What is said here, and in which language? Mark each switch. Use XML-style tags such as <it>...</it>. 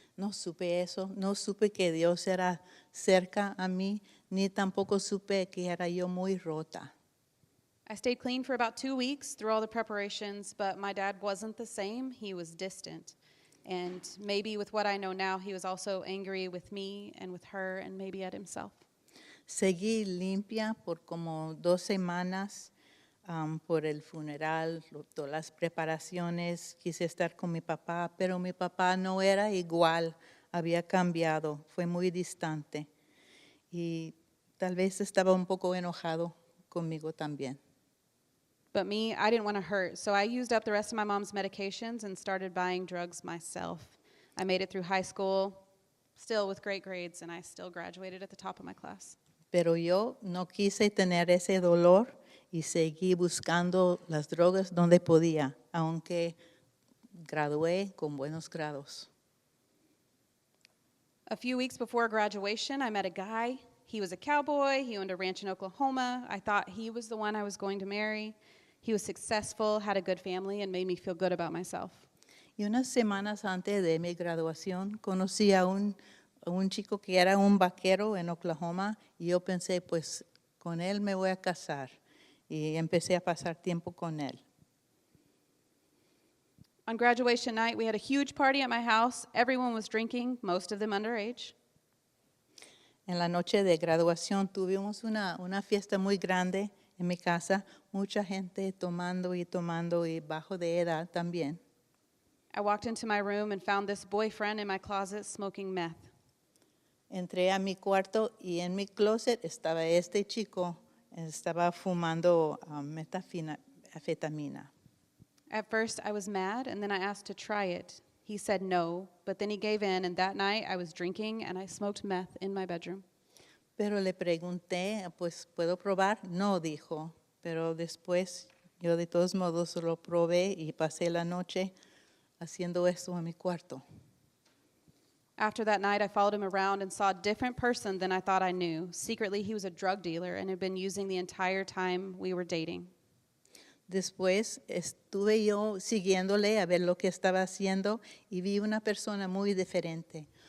<es>No supe eso, no supe que Dios era cerca a mí, ni tampoco supe que era yo muy rota.</es> <en>I stayed clean for about 2 weeks through all the preparations, but my dad wasn't the same. He was distant. And maybe with what I know now, he was also angry with me and with her and maybe at himself.</en> <es>Seguí limpia por como 2 semanas por el funeral, todas las preparaciones. Quise estar con mi papá, pero mi papá no era igual, había cambiado, fue muy distante. Y tal vez estaba un poco enojado conmigo también.</es> <en>But me, I didn't want to hurt, so I used up the rest of my mom's medications and started buying drugs myself. I made it through high school, still with great grades, and I still graduated at the top of my class.</en> <es>Pero yo no quise tener ese dolor y seguí buscando las drogas donde podía, aunque gradué con buenos grados.</es> <en>A few weeks before graduation, I met a guy. He was a cowboy. He owned a ranch in Oklahoma. I thought he was the one I was going to marry. He was successful, had a good family, and made me feel good about myself.</en> <es>Y unas semanas antes de mi graduación conocí a un chico que era un vaquero en Oklahoma y yo pensé, pues con él me voy a casar. Y empecé a pasar tiempo con él.</es> <en>On graduation night, we had a huge party at my house. Everyone was drinking, most of them underage.</en> <es>En la noche de graduación tuvimos una fiesta muy grande en mi casa, mucha gente tomando y bajo de edad también.</es> <en>I walked into my room and found this boyfriend in my closet smoking meth.</en> <es>Entré a mi cuarto y en mi closet estaba este chico, estaba fumando metanfetamina.</es> <en>At first, I was mad, and then I asked to try it. He said no, but then he gave in, and that night I was drinking and I smoked meth in my bedroom.</en> <es>Pero le pregunté, pues, ¿puedo probar? No, dijo. Pero después yo de todos modos lo probé y pasé la noche haciendo esto en mi cuarto.</es> <en>After that night, I followed him around and saw a different person than I thought I knew. Secretly, he was a drug dealer and had been using the entire time we were dating.</en> <es>Después estuve yo siguiéndole a ver lo que estaba haciendo y vi una persona muy diferente.</es>